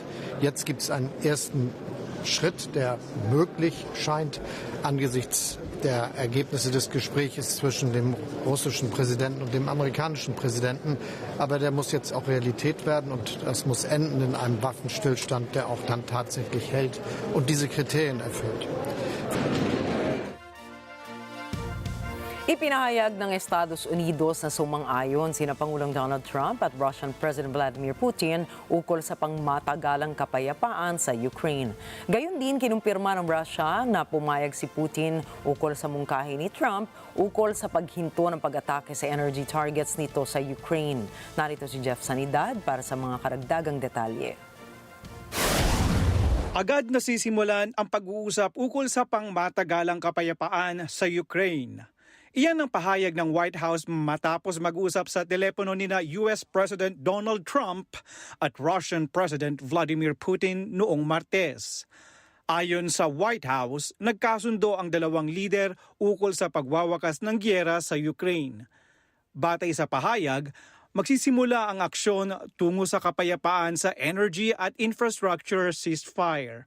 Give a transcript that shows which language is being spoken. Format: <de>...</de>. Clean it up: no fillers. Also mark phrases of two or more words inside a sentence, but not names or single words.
<de>Jetzt gibt es einen ersten Schritt, der möglich scheint angesichts der Ergebnisse des Gesprächs zwischen dem russischen Präsidenten und dem amerikanischen Präsidenten. Aber der muss jetzt auch Realität werden und das muss enden in einem Waffenstillstand, der auch dann tatsächlich hält und diese Kriterien erfüllt.</de> <tl>Ipinahayag ng Estados Unidos na sumang-ayon sina Pangulong Donald Trump at</tl> <en>Russian President</en> <tl>Vladimir Putin ukol sa pangmatagalang kapayapaan sa Ukraine. Gayon din kinumpirma ng Russia na pumayag si Putin ukol sa mungkahi ni Trump ukol sa paghinto ng pag-atake sa</tl> <en>energy targets</en> <tl>nito sa Ukraine. Narito si Jeff Sanidad para sa mga karagdagang detalye. Agad nasisimulan ang pag-uusap ukol sa pangmatagalang kapayapaan sa Ukraine. Iyan ang pahayag ng White House matapos mag-usap sa telepono nina</tl> <en>US President</en> <tl>Donald Trump at</tl> <en>Russian President</en> <tl>Vladimir Putin noong Martes. Ayon sa White House, nagkasundo ang dalawang lider ukol sa pagwawakas ng giyera sa Ukraine. Batay sa pahayag, magsisimula ang aksyon tungo sa kapayapaan sa energy at</tl> <en>infrastructure ceasefire.</en>